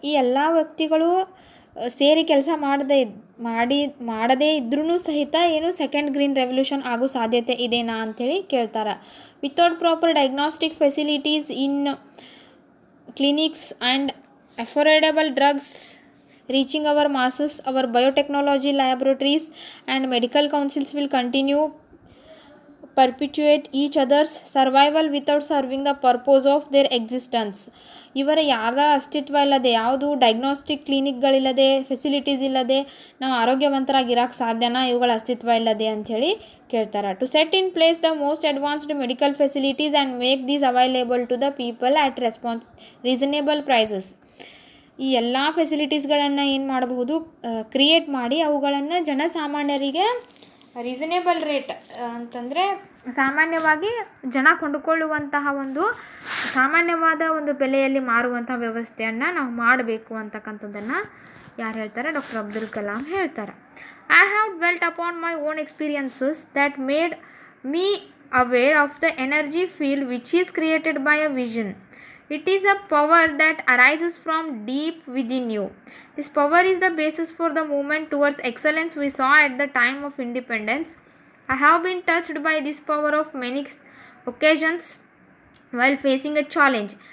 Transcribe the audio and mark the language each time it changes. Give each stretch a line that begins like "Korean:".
Kannada: ಈ ಎಲ್ಲ ವ್ಯಕ್ತಿಗಳು ಸೇರಿ ಕೆಲಸ ಮಾಡದೇ ಇದ್ರೂ ಸಹಿತ ಏನು ಸೆಕೆಂಡ್ ಗ್ರೀನ್ ರೆವಲ್ಯೂಷನ್ ಆಗೋ ಸಾಧ್ಯತೆ ಇದೆನಾ ಅಂಥೇಳಿ ಕೇಳ್ತಾರೆ.
English: Without proper diagnostic facilities in clinics and affordable drugs reaching our masses, our biotechnology laboratories and medical councils will continue perpetuate each other's survival without serving the purpose of their existence.
Kannada: ಇವರ ಯಾರ ಅಸ್ತಿತ್ವ ಇಲ್ಲದೆ, ಯಾವುದು diagnostic ಕ್ಲಿನಿಕ್ಗಳಿಲ್ಲದೆ, facilities ಇಲ್ಲದೆ ನಾವು ಆರೋಗ್ಯವಂತರಾಗಿರೋಕ್ಕೆ ಸಾಧ್ಯನಾ ಇವುಗಳ ಅಸ್ತಿತ್ವ ಇಲ್ಲದೆ ಅಂಥೇಳಿ ಕೇಳ್ತಾರೆ.
English: To set in place the most advanced medical facilities and make these available to the people at reasonable prices.
Kannada: ಈ ಎಲ್ಲ ಫೆಸಿಲಿಟೀಸ್ಗಳನ್ನು ಏನು ಮಾಡಬಹುದು, ಕ್ರಿಯೇಟ್ ಮಾಡಿ ಅವುಗಳನ್ನು ಜನಸಾಮಾನ್ಯರಿಗೆ ರೀಸನೇಬಲ್ ರೇಟ್ ಅಂತಂದರೆ ಸಾಮಾನ್ಯವಾಗಿ ಜನ ಕೊಂಡುಕೊಳ್ಳುವಂತಹ ಒಂದು ಸಾಮಾನ್ಯವಾದ ಒಂದು ಬೆಲೆಯಲ್ಲಿ ಮಾರುವಂಥ ವ್ಯವಸ್ಥೆಯನ್ನು ನಾವು ಮಾಡಬೇಕು ಅಂತಕ್ಕಂಥದ್ದನ್ನು ಯಾರು ಹೇಳ್ತಾರೆ, ಡಾಕ್ಟರ್ ಅಬ್ದುಲ್ ಕಲಾಂ ಹೇಳ್ತಾರೆ.
English: I have dwelt upon my own experiences that made me aware of the energy field which is created by a vision. It is a power that arises from deep within you. This power is the basis for the movement towards excellence we saw at the time of independence. I have been touched by this power of many occasions while facing a challenge.